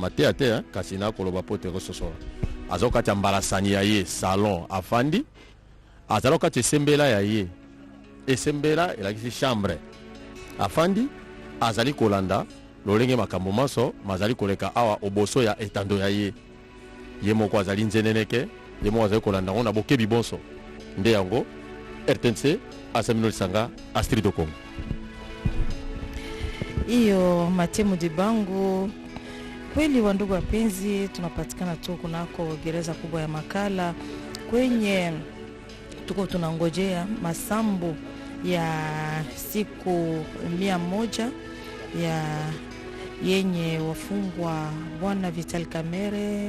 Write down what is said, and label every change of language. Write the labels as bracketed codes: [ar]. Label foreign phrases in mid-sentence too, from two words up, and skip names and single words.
[ln] mateya te kasi nakoloba po te kososola azali okati ya mbalasani ya ye salon afandi azali okati esembela ya ye esembela elakisi chambre afandi azali kolanda lolenge makambo maso mazali koleka awa oboso ya etando ya ye ye moko azali nzeneneke ye moko azali kolanda ngo na bokebi bonso nde yango RTNC asamino lisanga Astrid Okongo. Iyo Matemu Dibangu. [sw] Kweli wandugu wapenzi, tunapatikana tu kunako gereza kubwa ya Makala kwenye tuko tunangojea masambo ya siku 100 ya yenye wafungwa Bwana Vital Kamerhe,